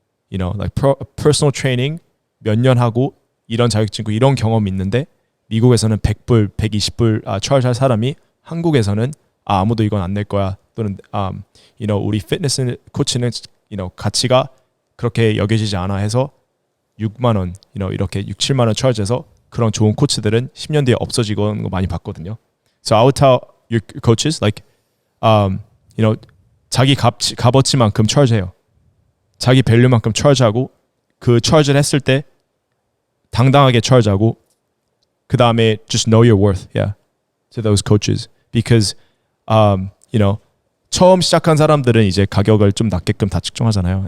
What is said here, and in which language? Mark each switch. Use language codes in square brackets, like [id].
[en] like personal training [ko] 몇 년 하고 이런 자격증 있고 이런 경험이 있는데 미국에서는 100불, 120불 charge 할 사람이 한국에서는 아무도 이건 안 낼 거야 또는 우리 피트니스 코치는 가치가 그렇게 여겨지지 않아 해서 6만 원, 이렇게 6, 7만 원 charge해서 그런 좋은 코치들은 10년 뒤에 없어지고 거 많이 봤거든요. [en] So I would tell your coaches like, [ko] 자기 값어치만큼 charge해요. 자기 밸류만큼 charge하고 그 charge를 했을 때 당당하게 charge하고 그 다음에 [en] just know your worth, yeah, to those coaches because, [ko] 처음 시작한 사람들은 이제 가격을 좀 낮게끔 다 측정하잖아요.